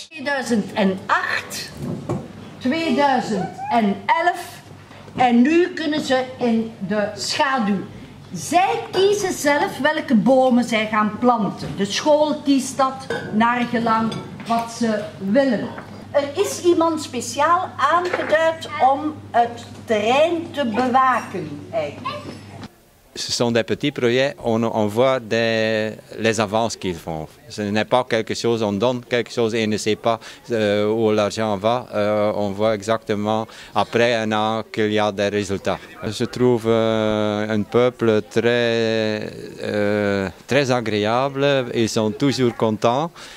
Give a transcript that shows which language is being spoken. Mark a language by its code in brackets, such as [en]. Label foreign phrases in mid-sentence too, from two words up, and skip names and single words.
[nl] 2008, 2011 en nu kunnen ze in de schaduw. Zij kiezen zelf welke bomen zij gaan planten. De school kiest dat naar gelang wat ze willen. Er is iemand speciaal aangeduid om het terrein te bewaken eigenlijk. [fr] Ce sont des petits projets, on voit les avances qu'ils font. Ce n'est pas quelque chose, on donne quelque chose et on ne sait pas où l'argent va. On voit exactement après un an qu'il y a des résultats. Je trouve un peuple très agréable, ils sont toujours contents.